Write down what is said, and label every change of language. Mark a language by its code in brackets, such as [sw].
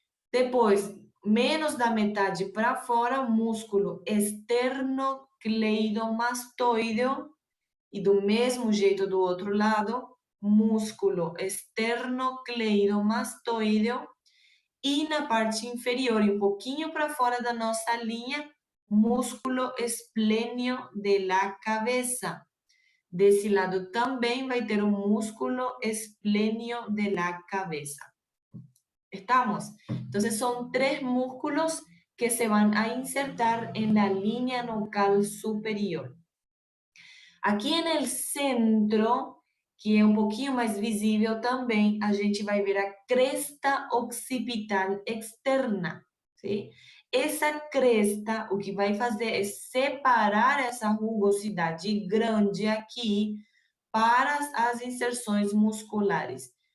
[pt] Depois, menos da metade para fora, o músculo esternocleidomastoideo e do mesmo jeito do outro lado, músculo esternocleidomastoideo e na parte inferior e um pouquinho para fora da nossa linha, músculo esplênio [es] de la cabeza. [pt] Desse lado também vai ter o músculo esplênio [es] de la cabeza. ¿Estamos? Entonces son 3 músculos que se van a insertar en la línea nucal superior. [pt] Aqui no centro, que é um pouquinho mais visível também, a gente vai ver a cresta occipital externa, sim? Essa cresta, o que vai fazer é separar essa rugosidade grande aqui para as inserções musculares.